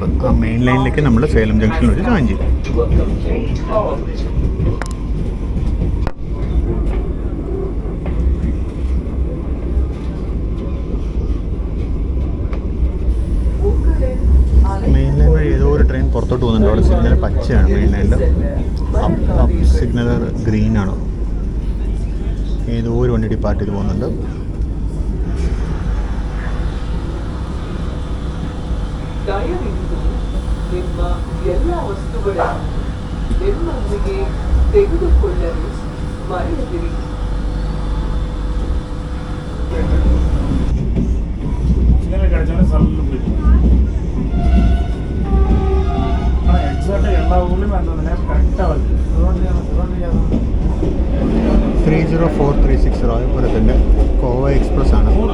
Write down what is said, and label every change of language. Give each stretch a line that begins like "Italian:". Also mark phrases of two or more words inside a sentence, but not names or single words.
Malayalam: ആ മെയിൻ ലൈനിലേക്ക് നമ്മൾ സേലം ജംഗ്ഷനിൽ വെച്ച് ജോയിൻ ചെയ്യും.
English: main line
Malayalam: വഴി ഏതോ ഒരു ട്രെയിൻ പുറത്തോട്ട് പോകുന്നുണ്ട്. അവിടെ സിഗ്നൽ പച്ചയാണ്. മെയിൻ ലൈനിൽ
English: up signal
Malayalam: ഗ്രീനാണ്. ഏതോ ഒരു വണ്ടി ഡിപ്പാർട്ട് ചെയ്ത് പോകുന്നുണ്ട്.
Kannada: ನಿಮ್ಮ ಎಲ್ಲ ವಸ್ತುಗಳನ್ನು ನಿಮ್ಮೊಂದಿಗೆ ತೆಗೆದುಕೊಳ್ಳಲು ಮರೆಯದಿರಿ.
Tamil: எல்லா ஊர்லேயும் அந்த நேரம் கரெக்டாக வருது.
Malayalam: 30436 രായപുരത്തിൻ്റെ കോവ എക്സ്പ്രസ് ആണ്.